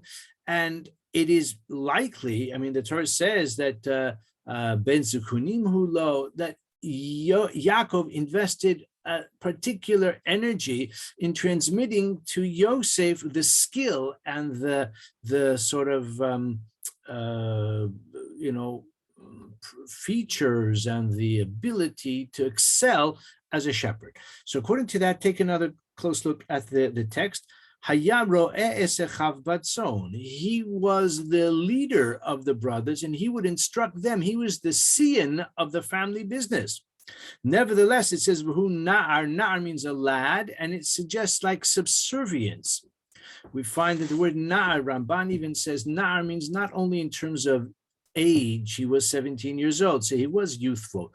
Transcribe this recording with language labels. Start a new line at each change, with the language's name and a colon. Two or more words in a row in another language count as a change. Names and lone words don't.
English: And it is likely, I mean, the Torah says that
Hebrew: בן זקונים הוא לו,
English: that Yaakov invested particular energy in transmitting to Yosef the skill and the sort of features and the ability to excel as a shepherd. So according to that, take another close look at the text.
Hebrew: היה רעה את אחיו בצאן.
English: He was the leader of the brothers, and he would instruct them. He was the scion of the family business. Nevertheless, it says
Hebrew: והוא נער.
English: Na'ar means a lad, and it suggests like subservience. We find that the word na'ar, Ramban even says na'ar means not only in terms of age, he was 17 years old, so he was youthful.